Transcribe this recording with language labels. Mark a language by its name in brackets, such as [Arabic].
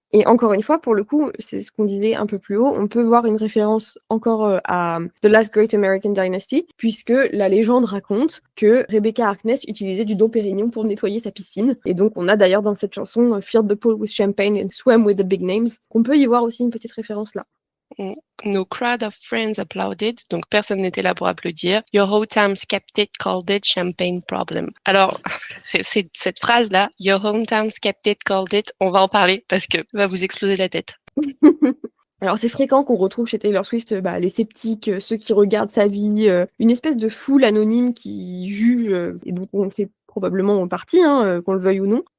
[French] Et encore une fois, pour le coup, c'est ce qu'on disait un peu plus haut, on peut voir une référence encore à The Last Great American Dynasty, puisque la légende raconte que Rebecca Harkness utilisait du Dom Pérignon pour nettoyer sa piscine. Et donc, on a d'ailleurs dans cette chanson [English] Filled the pool with champagne and swam with the big names. [French] On peut y voir aussi une petite référence là. [English] No crowd of friends applauded, [French] donc personne n'était là pour applaudir. [English] Your hometown skeptic called it champagne problem. [French] Alors, c'est cette phrase-là, [English] Your hometown skeptic called it, [French] on va en parler parce que va vous exploser la tête. Alors c'est fréquent qu'on retrouve chez Taylor Swift les sceptiques, ceux qui regardent sa vie, une espèce de foule anonyme qui juge, et donc on fait probablement partie, qu'on le veuille ou non.